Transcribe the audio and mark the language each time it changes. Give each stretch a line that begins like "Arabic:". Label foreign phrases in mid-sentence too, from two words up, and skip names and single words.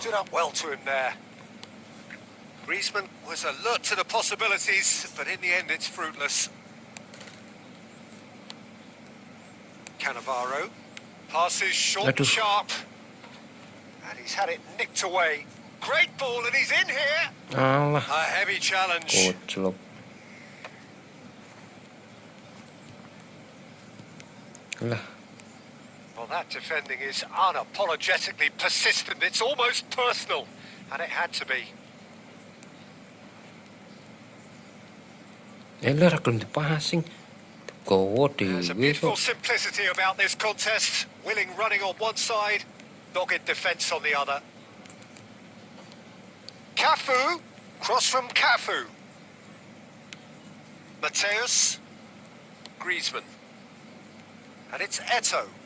English: Stood up well to him there. Griezmann was alert to the possibilities, but in the end it's fruitless. Cannavaro passes short and sharp, and he's had it nicked away. Great ball, and he's in here. Alah. A heavy challenge.
Javanese: Koclok. Alah.
English: Well, that defending is unapologetically persistent. It's almost personal, and it had to be.
Javanese: Elah ra gelem dipassing. Gowo
English: There's a
Javanese: dhewe
English: beautiful
Javanese: kok.
English: simplicity about this contest. Willing running on one side, dogged defence on the other. Cafu, cross from Cafu. Mateus, Griezmann. And it's Eto'o.